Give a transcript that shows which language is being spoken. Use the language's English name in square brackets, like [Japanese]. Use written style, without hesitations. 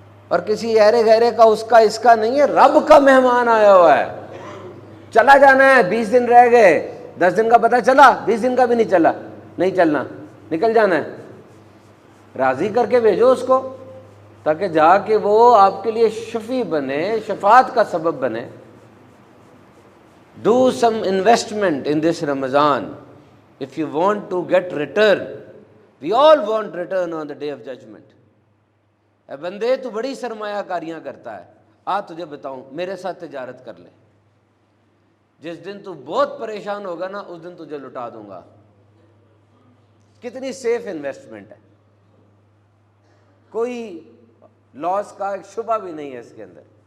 [Urdu] اور کسی ایرے غیرے کا اس کا نہیں ہے، رب کا مہمان آیا ہوا ہے۔ چلا جانا ہے، 20 دن رہ گئے، 10 دن کا پتہ چلا، 20 دن کا بھی نہیں چلا، نہیں چلنا، نکل جانا ہے۔ راضی کر کے بھیجو اس کو، تاکہ جا کے وہ آپ کے لیے شفیع بنے، شفاعت کا سبب بنے۔ [English] Do some investment in this Ramadan if you want to get return. We all want return on the day of judgment. [Urdu] اے بندے تو بڑی سرمایہ کاریاں کرتا ہے، آ تجھے بتاؤں میرے ساتھ تجارت کر لے، جس دن تو بہت پریشان ہوگا نا اس دن تجھے لٹا دوں گا۔ کتنی سیف انویسٹمنٹ ہے، کوئی لاس کا ایک شبہ بھی نہیں ہے اس کے اندر۔